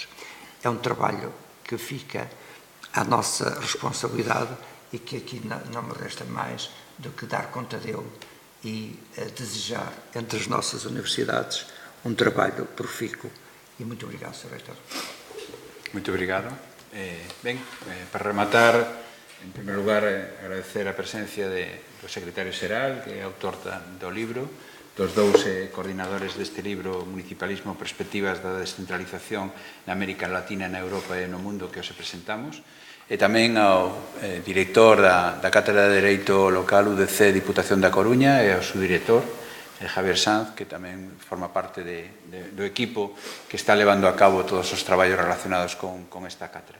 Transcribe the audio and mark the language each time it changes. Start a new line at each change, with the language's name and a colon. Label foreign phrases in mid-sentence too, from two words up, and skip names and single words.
Portuguese: É um trabalho que fica à nossa responsabilidade e que aqui não me resta mais do que dar conta dele e desejar entre as nossas universidades um trabalho profícuo. E muito obrigado, Sr. Reitor. Muito obrigado.
Galician: Para rematar, en primeiro lugar, agradecer a presencia do secretario xeral, que é autor do libro, dos dous coordinadores deste libro, Municipalismo, Perspectivas da Descentralización na América Latina, na Europa e no mundo, que os presentamos, e tamén ao director da Cátedra de Dereito Local UDC Diputación da Coruña e ao subdirector, Javier Sanz, que tamén forma parte do equipo que está levando a cabo todos os traballos relacionados con esta cátedra.